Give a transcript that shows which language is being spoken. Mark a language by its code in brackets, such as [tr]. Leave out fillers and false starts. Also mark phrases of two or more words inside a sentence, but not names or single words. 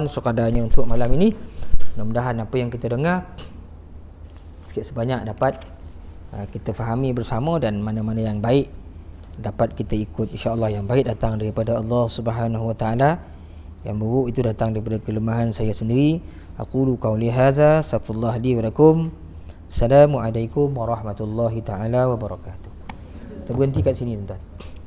[ms] Sekadarnya untuk malam ini, mudah-mudahan apa yang kita dengar sikit sebanyak dapat kita fahami bersama, dan mana-mana yang baik dapat kita ikut, insya-Allah. Yang baik datang daripada Allah [ar] سبحانه وتعالى, [ms] yang buruk itu datang daripada kelemahan saya sendiri. [ar] أقول قولي هذا, أستغفر الله لي ولكم. السلام عليكم ورحمة الله تعالى وبركاته. [ms] Kita berhenti kat sini tuan-tuan.